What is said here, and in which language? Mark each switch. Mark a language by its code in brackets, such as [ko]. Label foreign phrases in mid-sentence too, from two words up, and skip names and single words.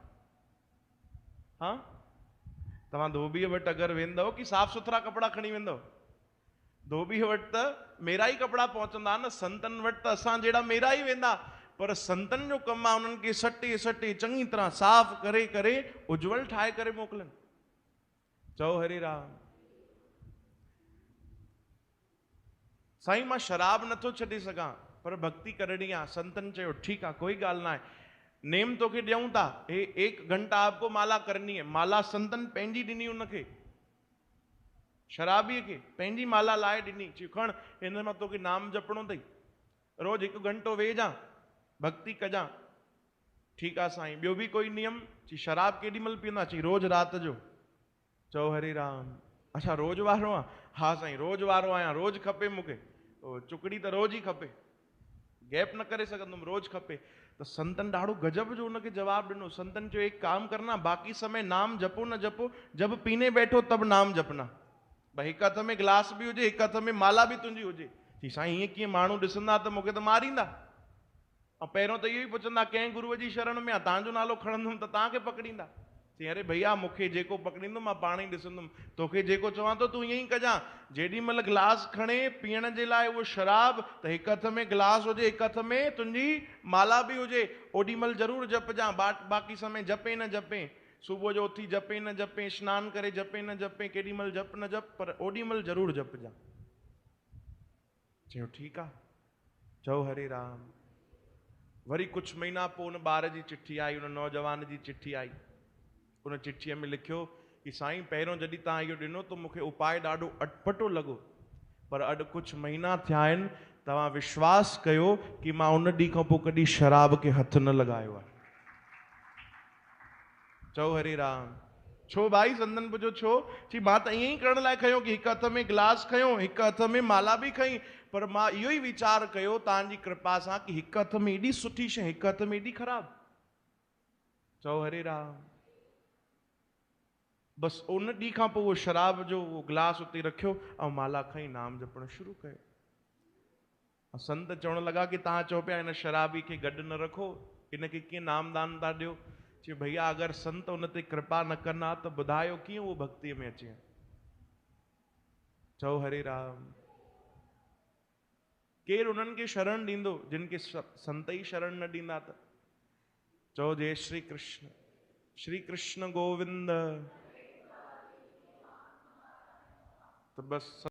[sd] हाँ, तव्हां धोबीअ वटि अगरि वेंदव कि साफ़ सुथरा कपिड़ा खणी वेंदव? धोबीअ वटि त मेरा ई कपिड़ा पहुचंदा न। संतन वटि त असां जहिड़ा मेरा ई वेंदा, पर संतन जो कमु आहे उन्हनि खे सटे सटे चङी तरह साफ़ करे करे उज्जवल ठाहे करे मोकिलनि। चओ हरे राम। साईं मां शराब नथो छॾे सघां, पर भक्ति करणी आहे। संतन चयो ठीकु आहे, कोई ॻाल्हि न आहे, नेम तोखे ॾियूं था, हे [hi] 1 घंटा आपको माला करनी है। [sd] माला संतन पंहिंजी ॾिनी उनखे, शराबीअ खे पंहिंजी माला लाए ॾिनी। चई खण, हिन मां तोखे नाम जपणो अथई, रोज़ 1 घंटो वेहजां, भक्ति कजां। ठीकु आहे साईं, ॿियो बि कोई नियम? चई शराब केॾी महिल पीअंदा? चई रोज़ राति जो। चओ हरे राम। अच्छा रोज़ वारो आहे? हा साईं रोज़ वारो आहियां, रोज़ खपे मूंखे, चुकड़ी त रोज़ ई खपे, गैप न करे सघंदुमि, रोज़ खपे। त संतन ॾाढो गजब जो उनखे जवाब ॾिनो। संतन चयो [hi] एक काम करना, बाकी समय नाम जपो न जपो, जब पीने बैठो तब नाम जपना। [sd] भाई हिकु हथ में गिलास बि हुजे, हिकु हथ में माला बि तुंहिंजी हुजे। चई साईं हीअं कीअं? माण्हू ॾिसंदा त मूंखे त मारींदा। ऐं पहिरियों त इहो ई पुछंदा कंहिं गुरूअ जी शरण में आहे, तव्हांजो नालो खणंदुमि त तव्हांखे पकड़ींदा। चई अरे भैया मूंखे जेको पकड़ींदो मां पाण ई ॾिसंदुमि, तोखे जेको चवां थो तूं ईअं ई कजां। जेॾी महिल गिलास खणे पीअण जे लाइ उहो शराब, त हिकु हथ में गिलास हुजे, हिकु हथ में तुंहिंजी माला बि हुजे, ओॾी महिल ज़रूरु जपजां। बाक़ी समय जपे न जपे, सुबुह जो उथी जपे न जपे, सनानु करे जपे न जपे, केॾी महिल जप न जप, पर ओॾी महिल ज़रूरु जपजां। चयो ठीकु आहे। चओ हरे राम। वरी कुझु महीना पोइ उन ॿार जी चिठी आई, उन नौजवान जी चिठी आई। उन चिठीअ में लिखियो कि साईं पहिरियों जॾहिं तव्हां इहो ॾिनो त मूंखे उपाय ॾाढो अटपटो लॻो, पर अॼु कुझु महीना थिया आहिनि, तव्हां विश्वास कयो कि मां उन ॾींहं खां पोइ कॾहिं शराब खे हथ न लॻायो आहे। चओ हरे राम। छो भाई? संतन पुछो छो? चई मां त ईअं ई करण लाइ खयो कि हिकु हथ में गिलास खयो, हिकु हथ में माला बि खई, पर मां इहो ई वीचार कयो तव्हांजी कृपा सां कि हिकु हथ में एॾी सुठी शइ, हिकु हथ में एॾी ख़राब। चओ हरे राम। बस उन ॾींहं खां पोइ उहो शराब जो उहो गिलास उते रखियो ऐं माला खई, नाम जपणु शुरू कयो। संत चवण लॻा कि तव्हां चओ पिया हिन शराबी खे गॾु न रखो, हिनखे कीअं नामदान था ॾियो? चई भैया अगरि संत उन ते कृपा न कंदा त ॿुधायो कीअं उहो भक्तिअ में अचे। चओ हरे राम। केरु उन्हनि खे शरण ॾींदो जिन खे संत ई शरण न ॾींदा त? चओ जय श्री कृष्ण। श्री कृष्ण गोविंद। तो बस